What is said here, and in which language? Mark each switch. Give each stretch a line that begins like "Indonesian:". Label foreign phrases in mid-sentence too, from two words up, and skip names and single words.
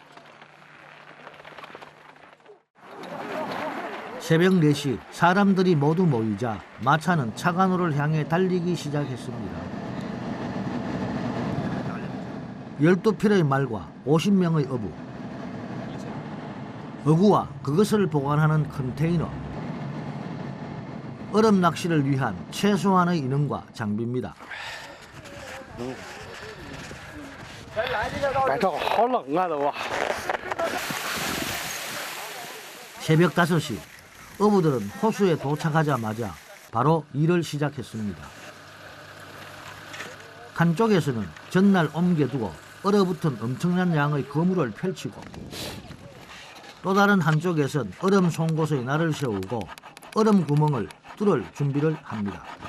Korean: 새벽 4시 사람들이 모두 모이자 마차는 차간호를 향해 달리기 시작했습니다. 12필의 말과 50명의 어부, 어구와 그것을 보관하는 컨테이너, 얼음 낚시를 위한 최소한의 인원과 장비입니다.
Chinese: 晚上好冷啊都啊！
Korean: 새벽 5시 어부들은 호수에 도착하자마자 바로 일을 시작했습니다. 한쪽에서는 전날 옮겨두고 얼어붙은 엄청난 양의 그물을 펼치고 또 다른 한쪽에선 얼음 송곳에 날을 세우고 얼음 구멍을 뚫을 준비를 합니다.